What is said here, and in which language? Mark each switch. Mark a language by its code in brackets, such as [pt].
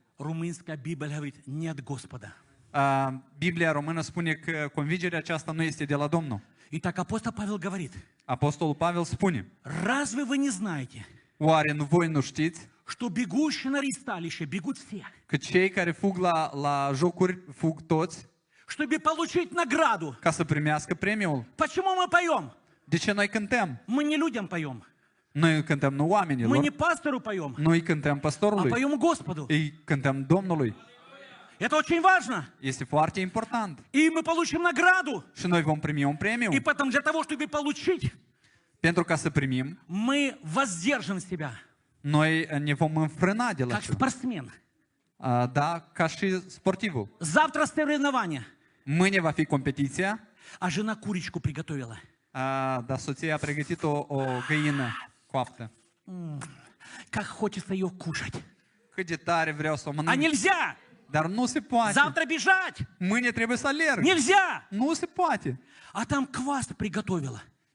[ru] Румынская Библия говорит, не от Господа. [ro] Biblia română spune că convingerea aceasta nu este de la Domnul. [ru] Итак, апостол Павел говорит, [ro] Apostolul Pavel spune, [ru] разве вы не знаете, [ro] oare voi nu știți [ru] что бегущие на ристалище бегут все, [ro] că cei care fug la jocuri fug toți [ru] чтобы получить награду? [ro] ca să primească premiul? [ru] Почему мы поем? [ro] De ce noi cântăm? [ru] Мы не людям поем, [ro] Noi cântăm nu [ru] мы [ro] oamenilor, [ru] не пастору поем, [ro] noi cântăm [ru] а [ro] pastorului, [ru] поем Господу. [ro] îi cântăm Domnului. [ru] Это очень важно. [ro] Este foarte important. [ru] И мы получим награду. [ro] Și noi vom primi un premiu. [ru] И потом для того, чтобы получить, [ro] Pentru ca să primim, [ru] мы воздержим себя, [ro] noi ne vom înfrâna de la [ru] как [ro] ce. [ru] спортсмен. [ro] Da, ca și sportivul. [ru] Завтра соревнования, [ro] Mâine va fi competiția, [ru] а жена курочку приготовила. [ro] dar soția a pregătit o găină coaptă. [ru] Как хочется ее kушать. [ro] Cât de tare vreau să o [ru] А [ro] mănânc. [ru] нельзя! [ro] Dar nu se poate. [ru] Завтра бежать! [ro] Mâine trebuie să alerg. [ru] Нельзя! [ro] Nu se poate. [ru] А там квас приготовила.